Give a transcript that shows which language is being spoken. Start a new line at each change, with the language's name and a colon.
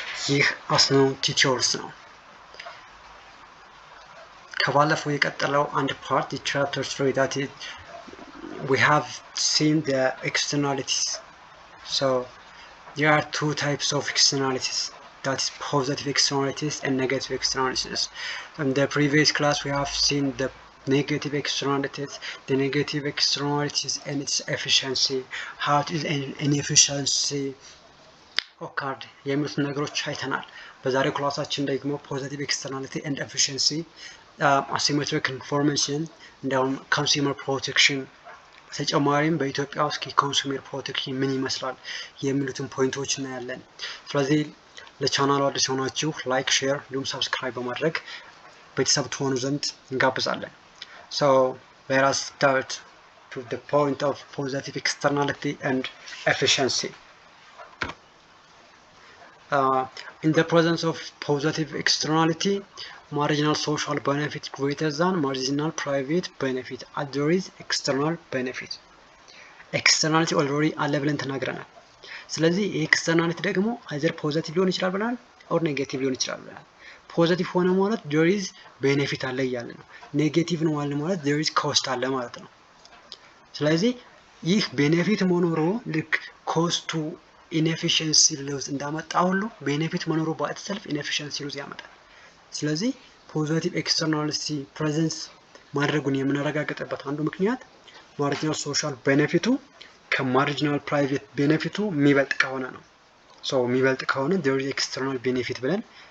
Amharic: ይህ አስኖ ቲዩቶርስ ነው። ከባለፈው የቀጠለው አንድ ፓርት የቻፕተር 3
English: that is, we have seen the externalities. So there are two types of externalities, that is positive externalities and negative externalities. In the previous class we have seen the negative externalities, the negative externalities and its efficiency, how it is an inefficiency
Amharic: occurred የሚሉት ነገሮች አይተናል። በዛሬው ክላሳችን ደግሞ ፖዚቲቭ ኤክስተርናሊቲ ኤንድ ኤፊሺየንሲ፣ አሲሜትሪክ ኢንፎርሜሽን እንዲሁም ኮንሱመር ፕሮቴክሽን፣ ተጨማሪም በኢትዮጵያ ውስጥ የኮንሱመር ፕሮቴክሽን ምን ይመስላል የሚሉትን ፖይንቶች እናያለን። ስለዚህ ለቻናሉ አዲስ የሆናችሁ ላይክ፣ ሼር እንዲሁም ሰብስክራይብ በማድረግ ቤተሰብ ትሆኑ ዘንድ እንጋብዛለን።
English: So let us start to the point of positive externality and efficiency. In the presence of positive externality, marginal social benefit greater than marginal private benefit. There is external benefit.
Amharic: Externality
English: already
Amharic: አለ ብለን ተናግረናል። ስለዚህ ኤክስተርናሊቲ ደግሞ
English: either
Amharic: ፖዚቲቭ ሊሆን ይችላል ብለናል
English: or
Amharic: ኔጌቲቭ ሊሆን ይችላል ብለናል። ፖዚቲቭ ሆነ ማለት
English: there is benefit
Amharic: አለ እያለ ነው። ኔጌቲቭ ነው ማለት
English: there is cost
Amharic: አለ ማለት ነው። ስለዚህ ይህ ቤኔፊት መኖሩ ልክ ኮስቱ ኢንኤፊሽንሲ ሉዝ እንዳመጣ ሁሉ ቤኔፊት መኖሩ በአይተሰልፍ ኢንኤፊሽንሲ ሉዝ ያመጣል። ስለዚህ ፖዚቲቭ ኤክስተርናሊቲ ፕሬዘንስ ማድረጉን የምናረጋግጥበት አንዱ ምክንያት ማርጂናል ሶሻል ቤኔፊቱ ከማርጂናል ፕራይቬት ቤኔፊቱ የሚበልጥ ከሆነ ነው። ሶ የሚበልጥ ከሆነ
English: there is external benefit
Amharic: ብለን